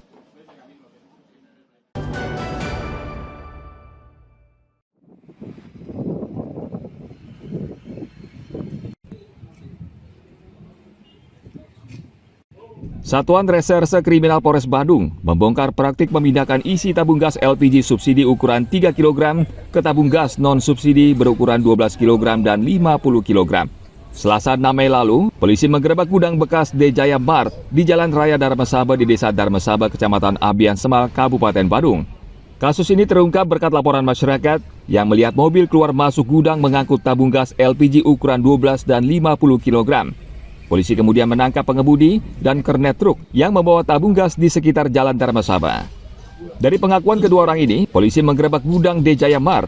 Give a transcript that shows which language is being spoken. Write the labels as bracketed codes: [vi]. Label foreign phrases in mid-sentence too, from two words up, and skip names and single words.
[id] Satuan Reserse Kriminal Polres Badung membongkar praktik memindahkan isi tabung gas LPG subsidi ukuran 3 kg ke tabung gas non-subsidi berukuran 12 kg dan 50 kg. Selasa 6 Mei lalu, polisi menggerebek gudang bekas Dejaya Mart di Jalan Raya Dharmasaba di Desa Dharmasaba, Kecamatan Abian Semal, Kabupaten Badung. Kasus ini terungkap berkat laporan masyarakat yang melihat mobil keluar masuk gudang mengangkut tabung gas LPG ukuran 12 dan 50 kg. Polisi kemudian menangkap pengemudi dan kernet truk yang membawa tabung gas di sekitar Jalan Dharmasaba. Dari pengakuan kedua orang ini, polisi menggerebek gudang Dejaya Mart.